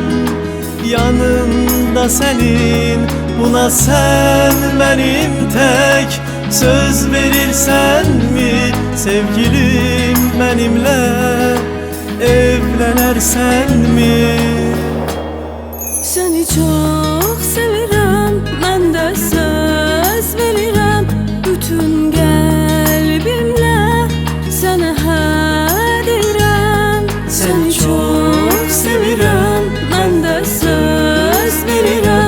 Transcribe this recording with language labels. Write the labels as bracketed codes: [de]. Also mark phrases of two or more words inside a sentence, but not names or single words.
[tr] Yanında senin, buna sen benim tek. Söz verirsen mi sevgilim benimle, evlenersen mi? [az] Seni çok sevirəm, mən də söz verirəm. Bütün qəlbimlə sənə hə deyirəm. Seni çok sevirəm, Mən də söz verirəm.